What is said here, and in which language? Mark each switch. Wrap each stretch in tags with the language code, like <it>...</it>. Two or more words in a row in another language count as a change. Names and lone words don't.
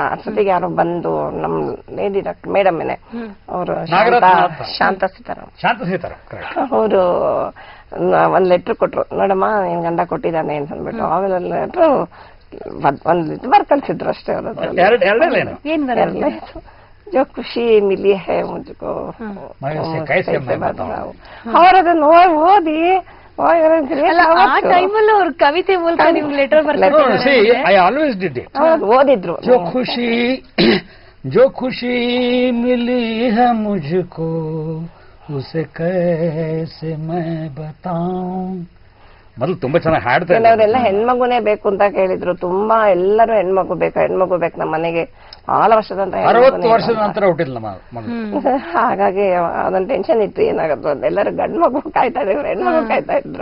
<kn>ಅಷ್ಟೊತ್ತಿಗೆ ಯಾರೋ ಬಂದು ನಮ್</kn> <en>lady doctor madam</en> <kn>ಅವರು ಶಾಂತ ಸೀತಾರಾಮ್ ಅವರು ಒಂದ್ ಲೆಟ್ರ್ ಕೊಟ್ರು. ನೋಡಮ್ಮ ನಿನ್ ಗಂಡ ಕೊಟ್ಟಿದ್ದಾನೆ ಅಂತ ಅಂದ್ಬಿಟ್ಟು. ಆಮೇಲೆ ಲೆಟ್ರು ಒಂದ್ ಬರ್ಕಲ್ಸಿದ್ರು ಅಷ್ಟೇ ಅವರು.</kn> <hi>जो खुशी मिली है मुझको</hi> <kn>ಅವರದನ್ನ ಓದಿ ಅವ್ರ ಕವಿತೆ ಮೂಲಕ ನಿಮ್ಗೆ ಲೆಟರ್ ಓದಿದ್ರು.</kn> <hi>जो खुशी मिली है मुझको उसे कैसे मैं बताऊं.</hi> <kn>ಮೊದಲು ತುಂಬಾ ಚೆನ್ನಾಗಿ ಹಾಡ್ತಾರೆ. ಅವರೆಲ್ಲ ಹೆಣ್ಮಗುನೇ ಬೇಕು ಅಂತ ಕೇಳಿದ್ರು. ತುಂಬಾ ಎಲ್ಲರೂ ಹೆಣ್ಮಗು ಬೇಕು ನಮ್ಮ ಮನೆಗೆ. ಬಹಳ ವರ್ಷದ 60 ವರ್ಷದ ನಂತರ ಹುಟ್ಟಿಲ್ಲ ಹಾಗಾಗಿ ಅದೊಂದು ಟೆನ್ಷನ್ ಇತ್ತು ಏನಾಗತ್ತು ಅಂತ. ಎಲ್ಲರೂ ಗಂಡು ಮಗು ಕಾಯ್ತಾ ಇದ್ರು, ಹೆಣ್ಮಗು ಕಾಯ್ತಾ ಇದ್ರು.</kn>